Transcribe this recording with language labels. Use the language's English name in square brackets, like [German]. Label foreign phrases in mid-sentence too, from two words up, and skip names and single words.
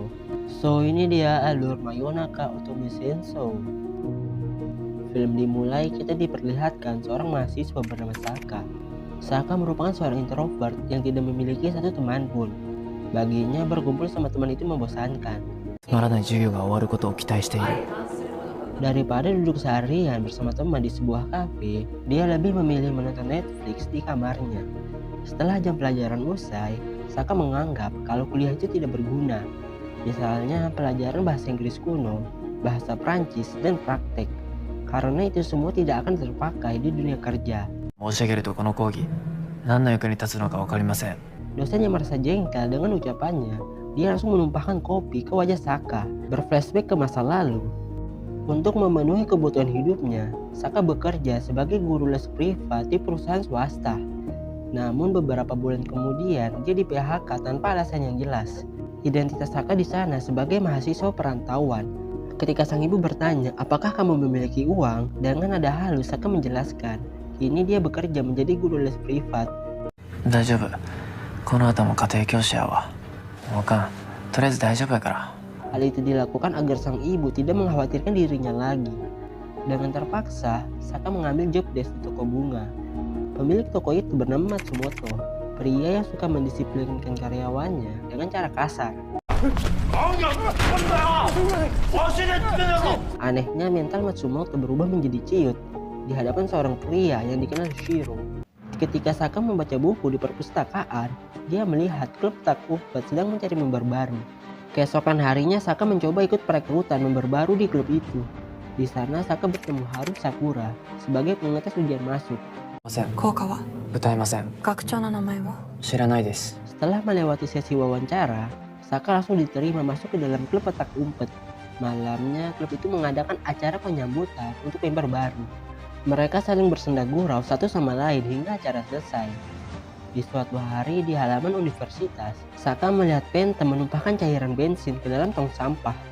[Indonesian] So, ini dia alur Mayonaka Otome Sensou. Film dimulai, kita diperlihatkan seorang mahasiswa bernama Saka. Saka merupakan seorang introvert yang tidak memiliki satu teman pun. Baginya, berkumpul sama teman itu membosankan. [Japanese] つまらない授業が終わることを期待している。 [Indonesian] Daripada duduk seharian bersama teman di sebuah kafe, dia lebih memilih menonton Netflix di kamarnya. Setelah jam pelajaran usai, Saka menganggap kalau kuliah itu tidak berguna. Misalnya pelajaran bahasa Inggris kuno, bahasa Prancis, dan praktek. Karena itu semua tidak akan terpakai di dunia kerja. [Japanese] 申し上げるとこの講義、何の役に立つのか分かりません。 [Indonesian] Dosen yang merasa jengkel dengan ucapannya, dia langsung menumpahkan kopi ke wajah Saka, berflashback ke masa lalu. Untuk memenuhi kebutuhan hidupnya, Saka bekerja sebagai guru les privat di perusahaan swasta. Namun beberapa bulan kemudian, dia di PHK tanpa alasan yang jelas. Identitas Saka di sana sebagai mahasiswa perantauan. Ketika sang ibu bertanya, apakah kamu memiliki uang? Dengan nada halus, Saka menjelaskan, kini dia bekerja menjadi guru les privat. [Japanese] 大丈夫。この後も家庭教師やわ。わかん。とりあえず大丈夫やから。 [Indonesian] Hal itu dilakukan agar sang ibu tidak mengkhawatirkan dirinya lagi. Dengan terpaksa, Saka mengambil [English] job desk [Indonesian] di toko bunga. Pemilik toko itu bernama Matsumoto, pria yang suka mendisiplinkan karyawannya dengan cara kasar. Anehnya, mental Matsumoto berubah menjadi ciut di hadapan seorang pria yang dikenal Shiro. Ketika Saka membaca buku di perpustakaan, dia melihat klub tak umpet sedang mencari member baru. Keesokan harinya, Saka mencoba ikut perekrutan member baru di klub itu. Di sana, Saka bertemu Haru Sakura sebagai pengetes ujian masuk. [Japanese] ません。効果は歌えません。学長の名前は知らないです。 [Indonesian] Setelah melewati sesi wawancara, Saka langsung diterima masuk ke dalam klub petak umpet. Malamnya, klub itu mengadakan acara penyambutan untuk member baru. Mereka saling bersenda gurau satu sama lain hingga acara selesai. Di suatu hari di halaman universitas, Saka melihat Phantom menumpahkan cairan bensin ke dalam tong sampah.